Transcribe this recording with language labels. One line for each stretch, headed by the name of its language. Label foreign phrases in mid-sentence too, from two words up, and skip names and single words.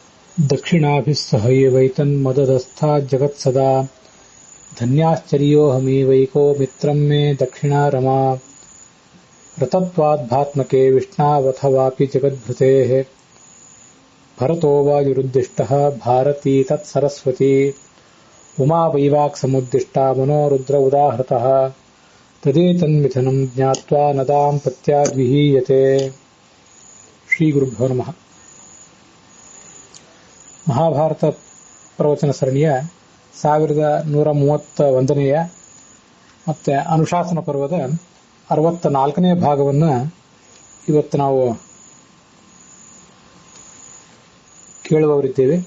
Sanskrit: दक्षिणाभिः सहैवैतन्मददस्था जगत्सदा धन्याश्चर्योऽहमेवैको मित्रम् मे दक्षिणा रमा रतत्वाद्भात्मके विष्णावथवापि जगद्भृतेः भरतो वायुरुद्दिष्टः भारती तत्सरस्वती उमा वैवाक्समुद्दिष्टा मनोरुद्र उदाहृतः तदेतन्मिथुनम् ज्ञात्वा न दाम्पत्याद्विहीयते। ಶ್ರೀಗುರುಭ್ಯೋ ನಮಃ.
Kannada: ಮಹಾಭಾರತ ಪ್ರವಚನ ಸರಣಿಯ 1131ನೆಯ ಮತ್ತೆ ಅನುಶಾಸನ ಪರ್ವದ 64ನೇ ಭಾಗವನ್ನು ಇವತ್ತು ನಾವು ಕೇಳುವವರಿದ್ದೇವೆ.